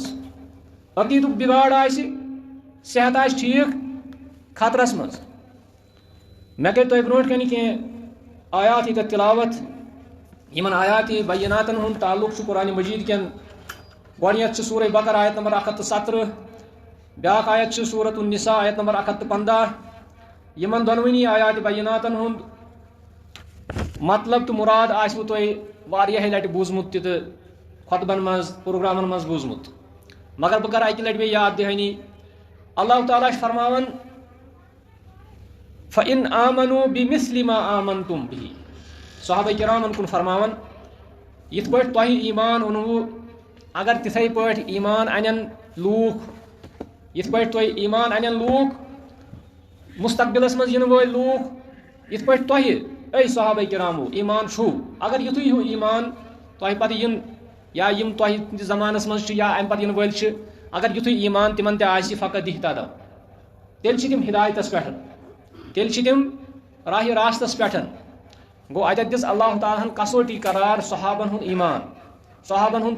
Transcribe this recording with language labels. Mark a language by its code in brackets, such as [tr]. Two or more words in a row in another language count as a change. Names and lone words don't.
[ks] عقیدُک بِگاڑ آسہِ صحت آسہِ ٹھیٖک خطرس منٛز. مےٚ کٔرۍ تۄہہِ برونٛٹھ کَنہِ کینٛہہ آیات ییٚتٮ۪تھ تِلاوت یمن آیات بیناتن ہُنٛد تعلق چھُ قرآن مجیٖد کٮ۪ن گۄڈنیتھ چھِ سورہ بقرہ آیت نمبر 117 بیاکھ آیت چھ سورۃ النساء آیت نمبر 115 یمن دونونی آیات بیناتن ہند مطلب تو مراد آسو تۄہہِ واریاہ لٹہِ بوٗزمُت تہِ تہٕ خطبن منٛز پروگرامن منٛز بوٗزمُت مگر بہٕ کرٕ اکہِ لٹہِ بیٚیہِ یاد دہٲنی اللہ تعالیٰ چھُ فرماوان [ar] فَإِنْ آمَنُوا بِمِثْلِ مَا آمَنْتُمْ بِهِ [ks] صحابہ کرامن کُن فرماوان یِتھ پٲٹھۍ تۄہہِ ایمان اوٚنوُ اگر تِتھے پٲٹھۍ ایمان انن لوٗکھ یِتھ پٲٹھۍ تۄہہِ ایمان انن لوٗکھ مستقبلس منٛز یِنہٕ وٲلۍ لوٗکھ یِتھ پٲٹھۍ تۄہہِ اے صحابہ کرامو ایمان چھُو اگر یِتھُے ہیوٗ ایمان تۄہہِ پتہٕ یِن یا یِم تۄہہِ ہٕنٛدِس زمانس منٛز چھِ یا امہِ پتہٕ یِنہٕ وٲلۍ چھِ اگر یِتھُے ایمان تِمن تہِ آسہِ فقط اہتدوا تیٚلہِ چھِ تِم ہدایتس پٮ۪ٹھ تیٚلہِ چھِ تِم راہِ راستس پٮ۪ٹھ گوٚو اتٮ۪تھ دِژ اللہ تعالیٰ ہن کسوٹی قرار صحابن ہُنٛد ایمان صحابن ہُنٛد